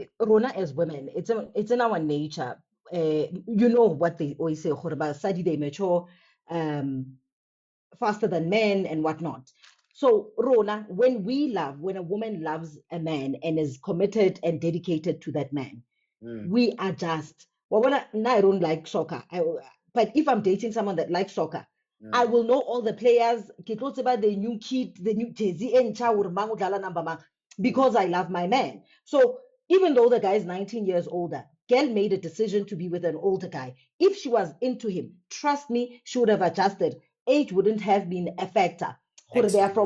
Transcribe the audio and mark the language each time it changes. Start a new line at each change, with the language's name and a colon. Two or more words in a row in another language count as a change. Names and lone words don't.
English: Rona, as women, it's in our nature. You know what they always say,
Northern Sotho: "Gore basadi
English: they mature faster than men and whatnot." So, Rona, when a woman loves a man and is committed and dedicated to that man, Mm. we adjust. Well, now I don't like soccer. But if I'm dating someone that likes soccer, I Mm. will know all the players.
Northern Sotho: Ke tlo tseba
English: the new kid, the new jersey, and number mang, Mm. because I love my man. So even though the guy is 19 years older, Gail made a decision to be with an older guy. If she was into him, trust me, she would have adjusted. Age wouldn't have been a factor. They are